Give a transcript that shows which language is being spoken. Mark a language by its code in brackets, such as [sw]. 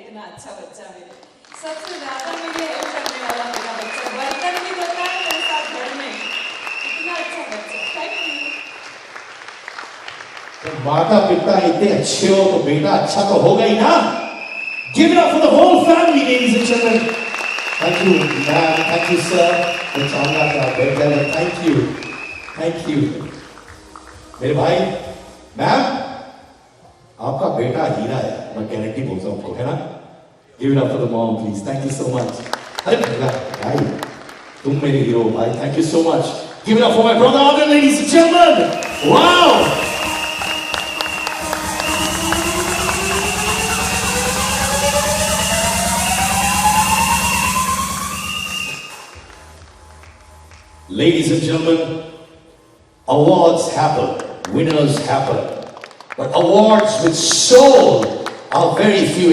[hi] अच्छा बच्चा मेरे सबसे ज्यादा मुझे हेल्प करने वाला मेरा बच्चा, बर्तन भी धोता है मेरे साथ घर में। इतना अच्छा बच्चा, [en] Thank you. [hi] तो माता पिता इतने अच्छे हो तो बेटा अच्छा तो होगा ही ना। [en] Give it up for the whole family, ladies and gentlemen. Thank you, ma'am. Thank you, sir. It's on that better. Thank you, thank you. [hi] मेरे भाई, मैम, आपका बेटा हीरा है, मैं गारंटी बोलता हूँ आपको, है ना? [en] Give it up for the mom, please. Thank you so much. [hi] अरे भाई, तुम मेरे हीरो भाई. [en] Thank you so much. Give it up for my brother Adil, ladies and gentlemen. Wow. Ladies and gentlemen, awards happen, winners happen, but awards with soul are very few.